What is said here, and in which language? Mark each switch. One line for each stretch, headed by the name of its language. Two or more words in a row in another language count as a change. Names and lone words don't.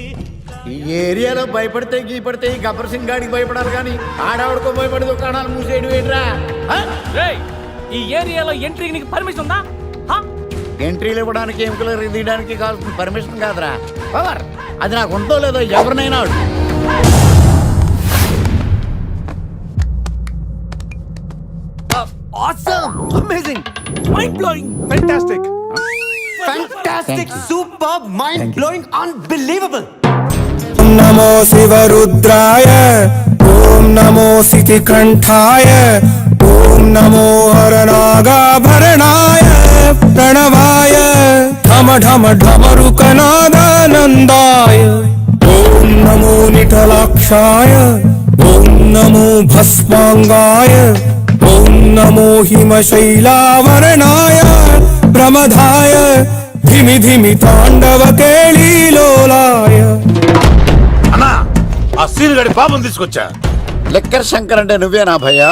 Telugu: ఈ ఏరియాలో భయపడితే గీపడితే ఈ గబ్బర్ సింగ్ గాడికి భయపడాలి కానీ ఆడవాడికో భయపడి దుకాణాలు మూసేయడం ఏంట్రా? ఈ ఏరియాలో ఎంట్రీకి నీకు పర్మిషన్ ఉందా? ఎంట్రీలు ఇవ్వడానికి, ఎముకలు తీయడానికి కావాల్సిన పర్మిషన్ కాదురా, పవర్. అది నాకు ఉందో లేదో ఎవరినైనా అడుగు.
English: Awesome! Amazing! Mind-blowing! Fantastic! Fantastic! Superb! Mind-blowing! Unbelievable!
Sanskrit: नमो शिवरुद्राय, ओम नमो सितिकंठाय, ओम नमो हरनागाभरणाय प्रणवाय, ढम ढम ढमरुकनादानन्दाय, ओम नमो निठलाक्षाय, నమో భస్మాంగాయ ఓం నమో హిమశైలావరణాయ ప్రమదాయ ధిమి ధిమి తాండవ కేళీలోలాయ.
Telugu: అన్నా ఆ సీన్ గడి పాపం తీసుకొచ్చా. లెక్కర్ శంకర్ అంటే నువ్వేనా భయ్యా?